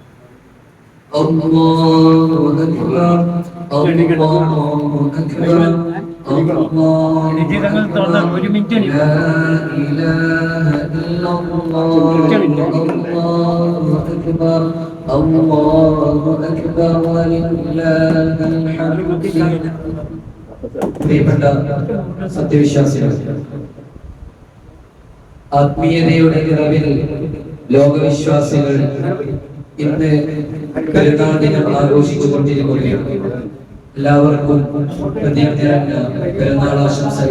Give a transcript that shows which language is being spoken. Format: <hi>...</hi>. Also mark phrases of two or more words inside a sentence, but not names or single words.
<ar>الله أكبر الله أكبر الله أكبر لا إله إلا الله الله أكبر الله أكبر ولله الحمد.</ar> <ml>പ്രിയപ്പെട്ട സത്യവിശ്വാസികൾ, ആത്മീയതയുടെ നിറവിൽ ലോകവിശ്വാസികൾ ഇന്ന് പെരുന്നാൾ ദിനം ആഘോഷിച്ചുകൊണ്ടിരിക്കുകയാണ്. എല്ലാവർക്കും പെരുന്നാൾ ആശംസകൾ.</ml>